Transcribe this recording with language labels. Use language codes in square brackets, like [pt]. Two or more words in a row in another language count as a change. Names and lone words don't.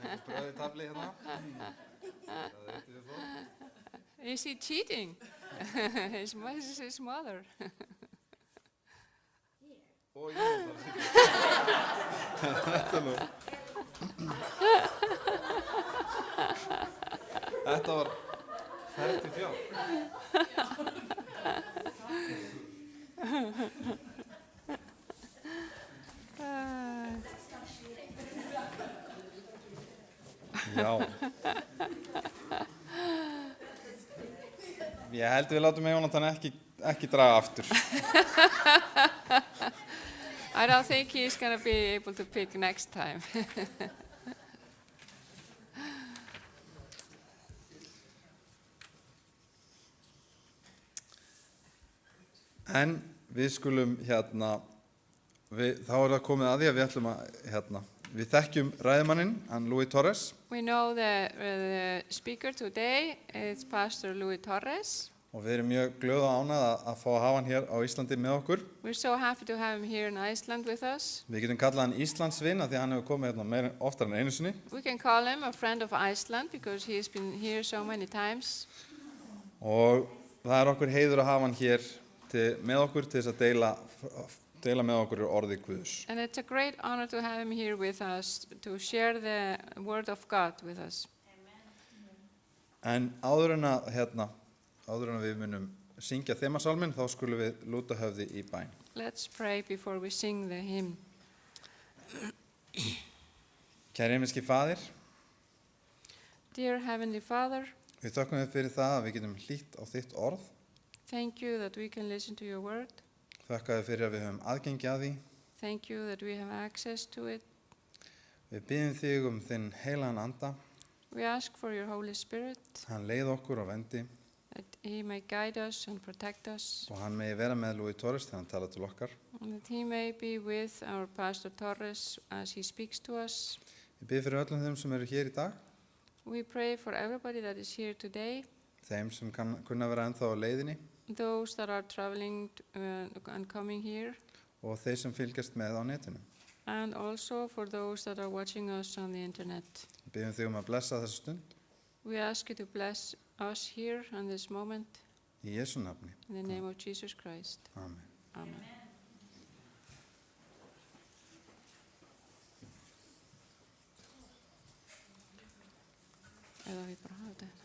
[is] Rauði tafli hérna. Það veitum við þó. [en] Is he cheating? His mother. [is] Og ég þetta nú. Þetta var ferð til fjár. Já. Ég held við látum Jónatan ekki draga aftur. [en] I don't think he's going to be able to pick next time. [is] En við skulum þá er það komið að því að við ætlum að við þekkjum ræðumanninn, hann Louis Torres. [en] We know the speaker today is Pastor Louis Torres. [is] Og við erum mjög glöð og ánægð að fá að hafa hann hér á Íslandi með okkur. [en] We're so happy to have him here in Iceland with us. [is] Við getum kallað hann Íslandsvin af því að hann hefur komið hérna oftar en einu sinni. [en] We can call him a friend of Iceland because he has been here so many times. [is] Og það er okkur heiður að hafa hann hér með okkur til þess að deila með okkur orði Guðs. [en] And it's a great honor to have him here with us to share the word of God with us. [is] En áður en við munum syngja þemasálminn, þá skulum við lúta höfði í bæn. [en] Let's pray before we sing the hymn. [is] Kæri himneski Faðir, [en] Dear Heavenly Father, [is] við þökkum þér fyrir það að við getum hlýtt á þitt orð. [en] thank you that we can listen to your word. [is] Þakka þér fyrir að við höfum aðgengi að því. [en] Thank you that we have access to it. [is] Við biðjum þig þinn heilagan anda. [en] We ask for your Holy Spirit, [is] Hann leið okkur á vendi [en] that he may guide us and protect us, [is] og hann megi vera með Louis Torres þegar hann talar til okkar. [en] and that he may be with our Pastor Torres as he speaks to us. [is] Við biðjum fyrir öllum þeim sem eru hér í dag, [en] We pray for everybody that is here today, [is] þeim sem kunna vera ennþá á leiðinni [en] those that are traveling and coming here, [is] og þeir sem fylgjast með á netinu. [en] and also for those that are watching us on the internet. [is] Við biðjum þig að blessa þessa stund [en] We ask you to bless us here in this moment, [is] í Jesú nafni. [en] in the name of Jesus Christ. Amen. [is] Amen. Eða við bara hafa þetta.